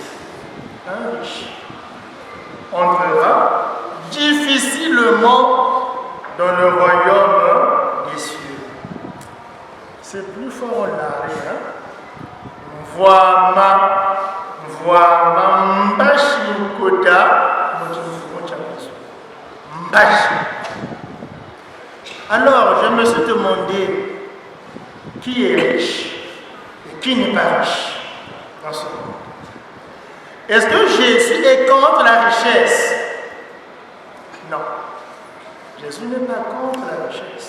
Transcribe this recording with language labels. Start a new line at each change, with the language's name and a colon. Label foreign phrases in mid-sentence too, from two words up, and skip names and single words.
French: Un riche entrera difficilement dans le royaume des cieux. C'est plus fort en l'arrêt, hein? Vois ma mbashi mkoda, mbashi. Alors, je me suis demandé qui est riche et qui n'est pas riche dans ce monde. Est-ce que Jésus est contre la richesse? Non. Jésus n'est pas contre la richesse.